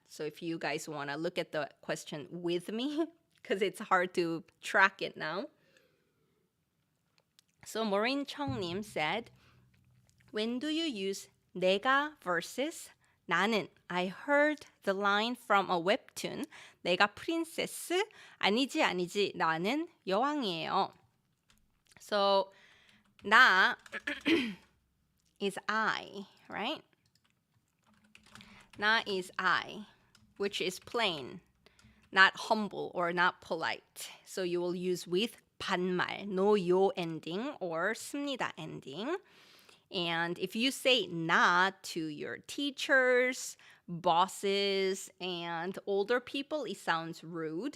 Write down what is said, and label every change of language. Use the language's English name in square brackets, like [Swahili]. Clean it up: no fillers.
[English] So if you guys want to look at the question with me, because it's hard to track it now. So Maureen Chung님 said, when do you use 내가 versus 나는? I heard the line from a webtoon. [Korean] 내가 프린세스? 아니지. 나는 여왕이에요. So 나 [English] is I, right? 나 is I, which is plain, not humble or not polite. So you will use with 반말, no 요 ending or 습니다 ending. And if you say 나 to your teachers, bosses, and older people, it sounds rude.